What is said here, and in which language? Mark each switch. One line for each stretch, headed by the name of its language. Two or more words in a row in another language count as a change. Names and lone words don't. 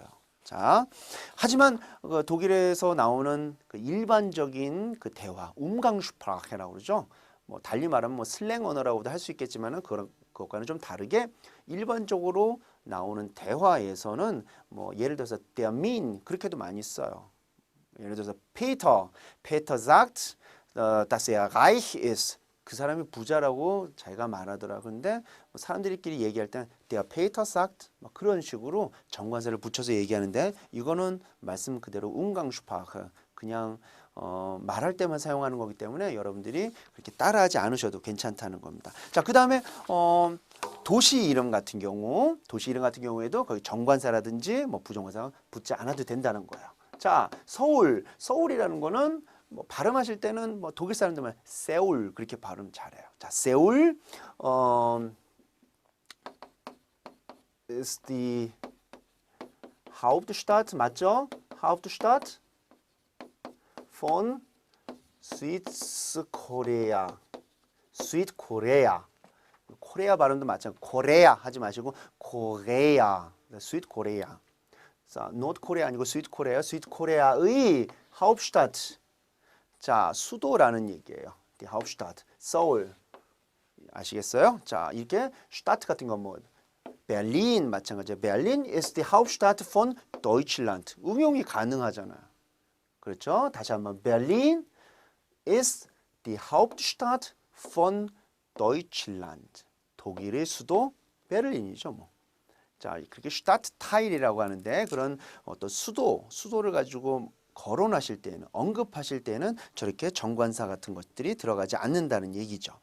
Korean: 자, 하지만 독일에서 나오는 그 일반적인 그 대화, Umgangssprache라고 그러죠. 뭐 달리 말하면 뭐 슬랭 언어라고도 할 수 있겠지만은 그것과는 좀 다르게 일반적으로 나오는 대화에서는 뭐 예를 들어서
German: der Min
Korean: 그렇게도 많이 써요.
German: 예를 들어서 Peter sagt, dass er reich ist.
Korean: 그 사람이 부자라고 자기가 말하더라. 근데 사람들끼리 얘기할 때는
German: der Peter sagt
Korean: 막 그런 식으로 정관사를 붙여서 얘기하는데 이거는 말씀 그대로 Umgangssprache 그냥 말할 때만 사용하는 거기 때문에 여러분들이 그렇게 따라하지 않으셔도 괜찮다는 겁니다. 자, 그 다음에 도시 이름 같은 경우에도 거기 정관사라든지 뭐 부정관사 붙지 않아도 된다는 거예요. 자, 서울이라는 거는 뭐 발음하실 때는 뭐 독일 사람들만 세울 그렇게 발음 잘해요.
German: 자, 세울 ist die Hauptstadt 맞죠? Hauptstadt von Südkorea.
Korean: 코레아 발음도 마찬가지. 코레아 하지 마시고 코레아. 스윗코레아. 자, 노트코레아 아니고 스윗코레아. 스윗코레아의 Hauptstadt. 자, 수도라는 얘기예요.
German: Die Hauptstadt.
Korean: 서울. 아시겠어요? 자, 이렇게 Stadt 같은 건 뭐 베를린 마찬가지예요.
German: Berlin ist die Hauptstadt von Deutschland.
Korean: 응용이 가능하잖아요. 그렇죠? 다시 한번
German: Berlin ist die Hauptstadt von Deutschland.
Korean: 독일의 수도 베를린이죠, 뭐. 자, 그렇게 Stadtteil이라고 하는데 그런 어떤 수도를 가지고 거론하실 때는 언급하실 때는 저렇게 정관사 같은 것들이 들어가지 않는다는 얘기죠.